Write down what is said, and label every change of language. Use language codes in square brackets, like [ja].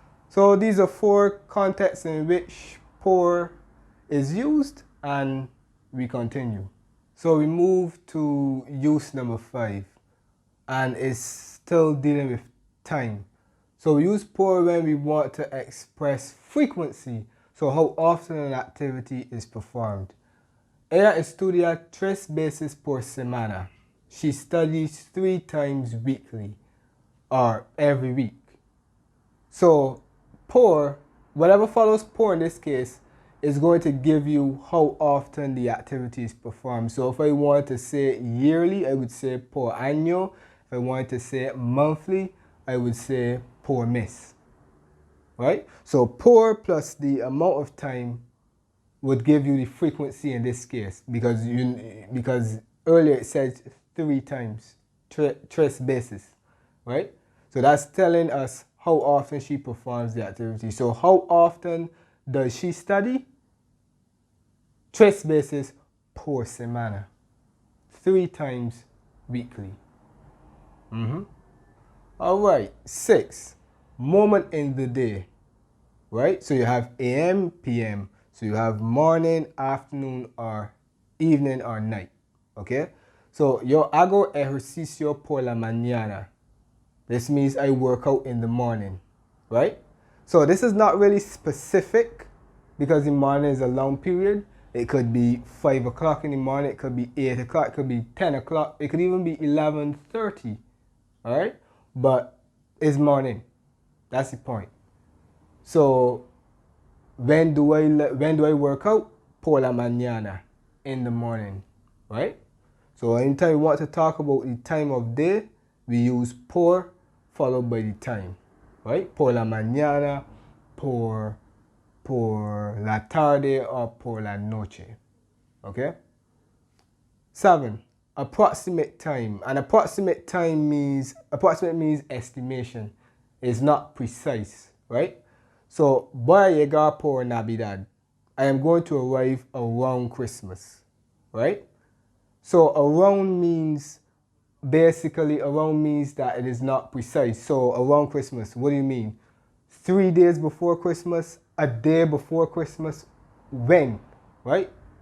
[en] So these are 4 contexts in which por is used, and we continue. So we move to use number 5, and it's still dealing with time. So we use por when we want to express frequency, so how often an activity is performed. [es] Ella estudia 3 veces por semana. [en] She studies 3 times weekly, or every week. So por, whatever follows por in this case, is going to give you how often the activity is performed. So if I want to say yearly, I would say [es] por año. [en] If I wanted to say monthly, I would say [es] por mes. [en] Right? So por plus the amount of time would give you the frequency in this case, because earlier it said 3 times, [es] 3 veces, [en] right? So that's telling us how often she performs the activity. So how often does she study? [es] 3 veces por semana, [en] 3 times weekly. All right, 6, moment in the day, right? So you have AM, PM. So you have morning, afternoon, or evening, or night, okay? So [es] yo hago ejercicio por la mañana. [en] This means I work out in the morning, right? So this is not really specific because the morning is a long period. It could be 5 o'clock in the morning, it could be 8 o'clock, it could be 10 o'clock, it could even be 11:30, all right? But it's morning. That's the point. So when do I work out? [es] Por la mañana, [en] in the morning, right? So anytime we want to talk about the time of day, we use por followed by the time, right? [es] Por la mañana, por la tarde, [en] or [es] por la noche, [en] okay? 7, approximate time. An approximate means estimation. It's not precise, right? So, [es] voy a llegar por Navidad. [en] I am going to arrive around Christmas, right? So, around means that it is not precise. So, around Christmas, what do you mean? 3 days before Christmas, a day before Christmas. When, right?